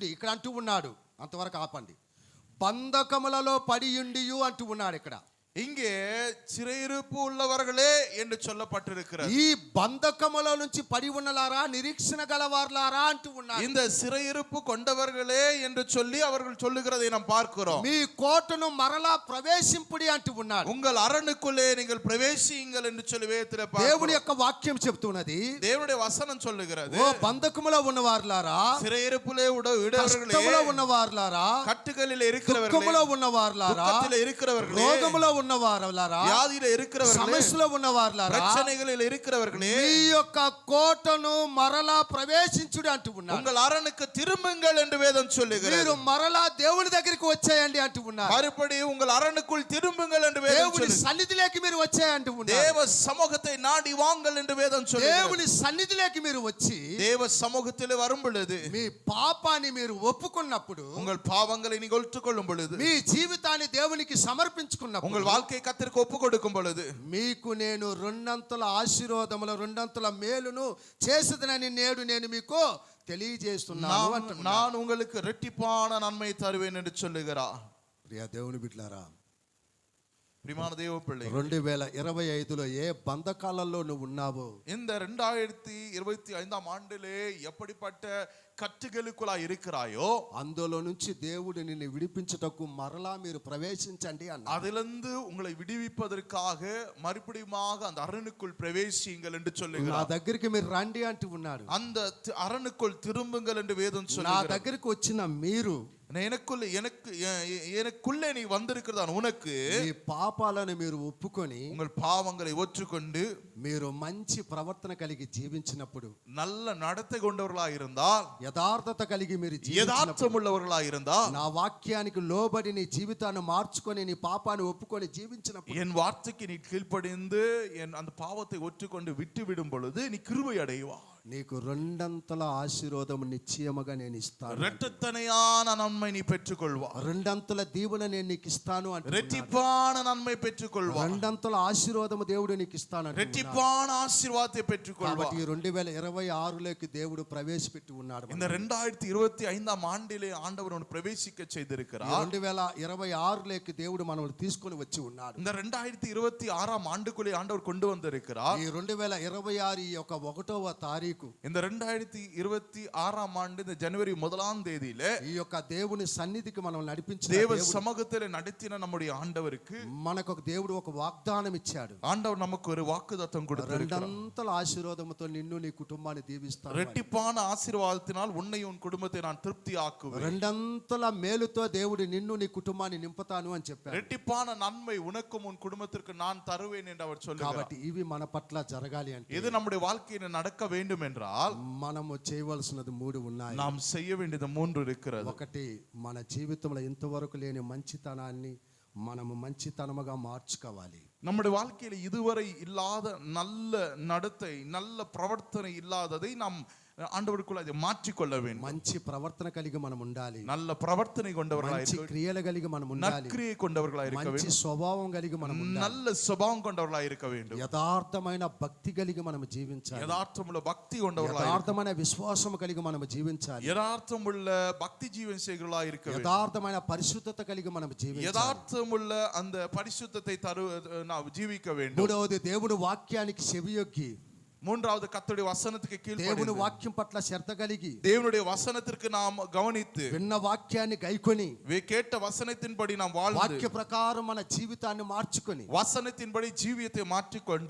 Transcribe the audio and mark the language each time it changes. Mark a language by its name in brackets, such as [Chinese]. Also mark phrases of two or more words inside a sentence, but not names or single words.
[Telugu] ఇక్కడ అంటూ ఉన్నాడు, అంతవరకు ఆపండి. బంధకములలో పడియుండియు అంటూ ఉన్నాడు ఇక్కడ. [Tamil] இங்கே சிறையிருப்பு உள்ளவர்களே என்று சொல்லப்பட்டிருக்கிறது. [Telugu] ఈ బంధకముల నుంచి పడి ఉన్నలారా, నిరీక్షణ గలవార్లారా అంటూ ఉన్నారు. [Tamil] இந்த சிறையிருப்பு கொண்டவர்களே என்று சொல்லி அவர்கள் சொல்லுகிறதை நாம் பார்க்கிறோம். [Telugu] మీ కోటను మరలా ప్రవేశింపుడి అంటూ ఉన్నాడు. [Tamil] உங்கள் அரணுக்குள்ளே நீங்கள் பிரவேசியுங்கள் என்று சொல்லி வேதத்திலே பார்க்கிறோம். [Telugu] దేవుని యొక్క వాక్యం చెప్తున్నది, [Tamil] தேவனுடைய வசனம் சொல்லுகிறது, [Telugu] ఓ బంధకములో ఉన్నవార్లారా, [Tamil] சிறையிருப்பிலே விடவர்களே, [Telugu] కష్టములో ఉన్నవార్లారా, [Tamil] కట్టుகளில் இருக்கிறவர்களே, [Telugu] దుఃఖములో ఉన్నవార్లారా, [Tamil] துக்கத்திலே இருக்கிறவர்களே, [Telugu] రోగములో ఉన్నవారలారా, [Tamil] వ్యాధిలో இருக்கிறவர்களே, [Telugu] సమస్యలో ఉన్నవారలారా, [Tamil] பிரச்சனைகளில் இருக்கிறவர்களே, [Telugu] మీ యొక్క కోటను మరలా ప్రవేశించుడి అంటూ ఉన్నారు. [Tamil] உங்கள் அரணுக்கு திரும்புங்கள் என்று வேதம் சொல்லுகிறது. [Telugu] మీరు మరలా దేవుని దగ్గరికి వచ్చేయండి అంటూ ఉన్నారు. [Tamil] மறுபடியும் உங்கள் அரணுக்குள் திரும்புங்கள் என்று வேதம் [Telugu] దేవుని [Tamil] சொல்லுகிறது. [Telugu] సన్నిధిలోకి మీరు వచ్చేయంటూ ఉన్నారు. [Tamil] தேவ சமூகத்தை நாடி வாங்கள் என்று வேதம் சொல்லுகிறது. [Telugu] దేవుని సన్నిధిలోకి మీరు వచ్చి [Tamil] தேவ சமூகத்திலே வரும் பொழுது, [Telugu] మీ పాపాన్ని మీరు ఒప్పుకున్నప్పుడు, [Tamil] உங்கள் பாவங்களை நீங்கள் ஒத்துக்கொள்ளும் பொழுது, [Telugu] మీ జీవితాన్ని దేవునికి సమర్పించుకున్నప్పుడు, [Tamil] உங்கள் வாழ்க்கை கர்த்தருக்கு ஒப்பு கொடுக்கும் பொழுது, [Telugu] మీకు నేను రెండంతల ఆశీర్వాదములు, రెండంతల మేలును చేసేదనని నేడు నేను మీకు తెలియజేస్తున్నాను అంటున్నాడు. [Tamil] நான் உங்களுக்கு இரட்டிப்பான நன்மை தருவேன் என்று சொல்லுகிறார். [Telugu] ప్రియ దేవుని బిడ్డలారా, [Tamil] பிரியமான தேவ பிள்ளை, [Telugu] 2025లో ఏ బంధకాలలో నువ్వు ఉన్నావో, [Tamil] இந்த 2025 ஆண்டிலே எப்படிப்பட்ட கட்டுகளுக்குள்ளாய் இருக்கிறாயோ, [Telugu] అందులో నుంచి దేవుడు నిన్ను విడిపించుటకు మరలా మీరు ప్రవేశించండి అన్నాడు. [Tamil] அதிலிருந்து உங்களை விடுவிப்பதற்காக மறுபடியுமாக அந்த அரணுக்குள் பிரவேசியுங்கள் என்று [Telugu] నా [Tamil] சொல்லுகிறார். [Telugu] దగ్గరికి మీరు రండి అంటూ ఉన్నాడు. [Tamil] அந்த அரணுக்குள் திரும்புங்கள் என்று வேதம் [Telugu] నా [Tamil] சொல்லுகிறது. [Telugu] దగ్గరికి వచ్చిన మీరు, [Tamil] எனக்குள்ளே நீ வந்திருக்கிறதான் உனக்கு, [Telugu] మీ పాపాలను మీరు ఒప్పుకొని [Tamil] உங்கள் பாவங்களை ஒற்றுக்கொண்டு [Telugu] మీరు మంచి ప్రవర్తన కలిగి జీవించినప్పుడు, [Tamil] நல்ல நடத்தை கொண்டவர்களாக இருந்தால், [Telugu] యథార్థత కలిగి మీరు [Tamil] யதார்த்தம் உள்ளவர்களாக இருந்தால், [Telugu] నా వాక్యానికి లోబడి నీ జీవితాన్ని మార్చుకొని నీ పాపాన్ని ఒప్పుకొని జీవించినప్పుడు, [Tamil] என் வார்த்தைக்கு நீ கீழ்ப்படிந்து அந்த பாவத்தை ஒற்றுக்கொண்டு விட்டு விடும் பொழுது நீ கிருபை அடைவா. [Telugu] నీకు రెండంతల ఆశీర్వాదం నిశ్చయముగా నేను ఇస్తాను. [Tamil] இரட்டத்தனையான நன்மை நீ பெற்றுக்கொள்வா. [Telugu] రెండంతల దీవెన నేను నీకు ఇస్తాను అంటే, [Tamil] இரட்டிப்பான நன்மை பெற்றுக்கொள்வா. [Telugu] రెండంతల ఆశీర్వాదము దేవుడు నీకు ఇస్తాను. [Tamil] இரட்டிப்பான ஆசீர்வாதத்தை பெற்றுக்கொள்வா. [Telugu] కాబట్టి 2026లోకి దేవుడు ప్రవేశపెట్టి ఉన్నాడు. [Tamil] இந்த 2025 ஆண்டிலே ஆண்டவர் உன்னை பிரவேசிக்க செய்திருக்கிறார். [Telugu] 2026లోకి దేవుడు మనల్ని తీసుకొని వచ్చి ఉన్నాడు. [Tamil] இந்த 2026 ஆண்டுக்குள்ளே ஆண்டவர் கொண்டு வந்திருக்கிறார். [Telugu] ఈ 2026 ఈ యొక్క 1వ తారీఖు, [Tamil] இந்த 2026 ஆண்டு இந்த ஜனவரி 1ஆம் தேதியிலே [Telugu] ఈ యొక్క దేవుని సన్నిధికి మనం నడిపించిన [Tamil] தேவ சமூகத்திலே நடத்தின நம்முடைய ஆண்டவருக்கு [Telugu] మనకు ఒక దేవుడు ఒక వాగ్దానం ఇచ్చాడు. [Tamil] ஆண்டவர் நமக்கு ஒரு வாக்குத்தத்தம் கொடுத்திருக்கிறார். [Telugu] రెండంతల ఆశీర్వాదముతో నిన్ను నీ కుటుంబాన్ని దీవిస్తాను. [Tamil] இரட்டிப்பான ஆசீர்வாதத்தினால் உன்னை உன் குடும்பத்தை நான் திருப்தி ஆக்குவேன். [Telugu] రెండంతల మేలుతో దేవుడు నిన్ను నీ కుటుంబాన్ని నింపుతాను అని చెప్పాడు. [Tamil] இரட்டிப்பான நன்மை உனக்கும் உன் குடும்பத்திற்கு நான் தருவேன் என்று அவர் சொல்லுகிறார். [Telugu] కాబట్టి ఇవి మన పట్ల జరగాలి అంటే, [Tamil] இது நம்முடைய வாழ்க்கையில் நடக்க வேண்டும் என்றால் [Telugu] మనము చేయవలసినది 3 ఉన్నాయి. [Tamil] நாம் செய்ய வேண்டியது 3 இருக்கிறது. [Telugu] ఒకటి, మన జీవితంలో ఇంతవరకు లేని మంచితనాన్ని మనము మంచితనముగా మార్చుకోవాలి. [Tamil] நம்முடைய வாழ்க்கையில் இதுவரை இல்லாத நல்ல நடத்தை, நல்ல பிரவர்த்தனை இல்லாததை நாம் ஆண்டவருக்குள்ள அதை மாற்றிக்கொள்ள வேண்டும். [Telugu] మంచి ప్రవర్తన కలిగి మనం ఉండాలి. [Tamil] நல்ல பிரவர்த்தனை கொண்டவர்களாய் [Telugu] మంచి [Tamil] இருக்க, [Telugu] క్రియలు కలిగి మనం ఉండాలి. [Tamil] நற்கிரியை கொண்டவர்களாய் இருக்க [Telugu] మంచి [Tamil] வேண்டும். [Telugu] స్వభావం కలిగి మనం ఉండాలి. [Tamil] நல்ல சுபாவம் கொண்டவர்களாய் இருக்க வேண்டும். [Telugu] యథార్థమైన భక్తి కలిగి మనం జీవించాలి. [Tamil] யதார்த்தமுள்ள பக்தி கொண்டவர்களாய், [Telugu] యథార్థమైన విశ్వాసం కలిగి మనం జీవించాలి. [Tamil] யதார்த்தமுள்ள பக்தி ஜீவன் செய்கிறவர்களாய் இருக்க வேண்டும். [Telugu] యథార్థమైన పరిశుద్ధత కలిగి మనం జీవించాలి. [Tamil] யதார்த்தமுள்ள அந்த பரிசுத்தத்தை நாம் ஜீவிக்க வேண்டும். [Telugu] మూడవది దేవుడు వాక్యానికి చెవియొగ్గి, [Tamil] மூன்றாவது கர்த்தருடைய வசனத்துக்கு [Telugu] దేవుని [Tamil] கீழ்ப்படிந்து, [Telugu] వాక్యం పట్ల శ్రద్ధ కలిగి, [Tamil] தேவனுடைய வசனத்திற்கு நாம் கவனித்து, [Telugu] విన్న వాక్యాన్ని గైకొని, [Tamil] கேட்ட வசனத்தின்படி நாம் வாழ்ந்து, [Telugu] వాక్య ప్రకారం మన జీవితాన్ని మార్చుకొని, [Tamil] வசனத்தின்படி ஜீவியத்தை மாற்றிக்கொண்டு,